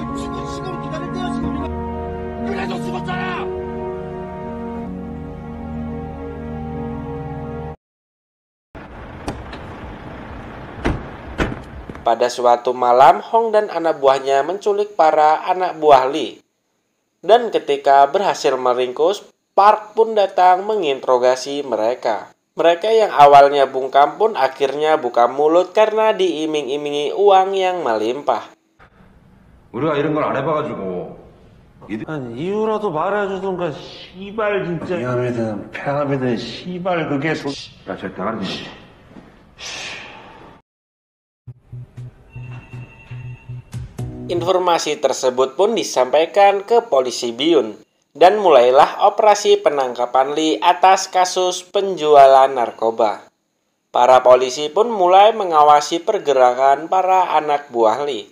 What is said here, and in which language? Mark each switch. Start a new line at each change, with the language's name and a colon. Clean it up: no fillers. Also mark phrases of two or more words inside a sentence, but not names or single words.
Indonesian: Pada suatu malam, Hong dan anak buahnya menculik para anak buah Lee. Dan ketika berhasil meringkus, Park pun datang menginterogasi mereka. Mereka yang awalnya bungkam pun akhirnya buka mulut karena diiming-imingi uang yang melimpah.
Korean: 우리가 이런 걸 안 해봐가지고. 아니, 이유라도 말해주던가, 씨발, 진짜. 위험이든 폐암이든 씨발 그게 야, 저 대가리 좀.
Indonesian: Informasi tersebut pun disampaikan ke polisi Byun. Dan mulailah operasi penangkapan Lee atas kasus penjualan narkoba. Para polisi pun mulai mengawasi pergerakan para anak buah Lee.